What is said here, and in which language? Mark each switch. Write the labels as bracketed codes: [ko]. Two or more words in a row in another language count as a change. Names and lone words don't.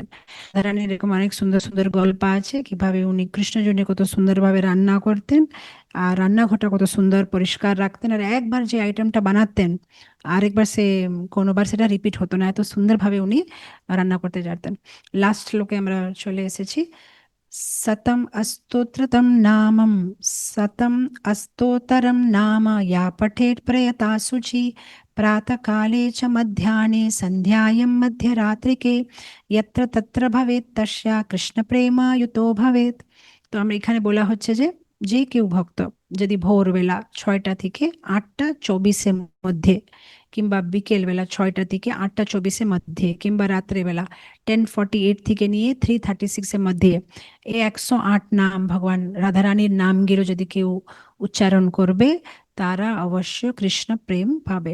[bn] রাধারানীর এরকম অনেক সুন্দর সুন্দর গল্প আছে কিভাবে উনি কৃষ্ণের জন্য কত সুন্দরভাবে রান্না করতেন, আর রান্নাঘরটা কত সুন্দর পরিষ্কার রাখতেন, আর একবার যে আইটেমটা বানাতেন আরেকবার সে কোনোবার সেটা রিপিট হতো না, এত সুন্দরভাবে উনি রান্না করতে জানতেন। লাস্ট শ্লোকে আমরা চলে এসেছি। [sa] सतम अस्तोत्रतम नामम, सतम अस्तोतरम नाम या पठेत् प्रयता शुचि, प्रातःकाले च मध्याह्ने सन्ध्यायां मध्यरात्रिके, यत्र तत्र भवेत् तस्या কৃষ্ণপ্রেমায়ুতো ভবেৎ। [bn] তো আমরা এখানে বলা হচ্ছে যে যে কেউ ভক্ত যদি ভোরবেলা 6টা থেকে 8টা 24-এর মধ্যে কিংবা বিকেল বেলা 6টা থেকে 8টা 24-এর মধ্যে কিংবা রাত্রেবেলা 10:48 থেকে নিয়ে 3:36-এর মধ্যে এই 108 নাম ভগবান রাধারানীর নামগুলো যদি কেউ উচ্চারণ করবে তারা অবশ্য কৃষ্ণ প্রেম পাবে।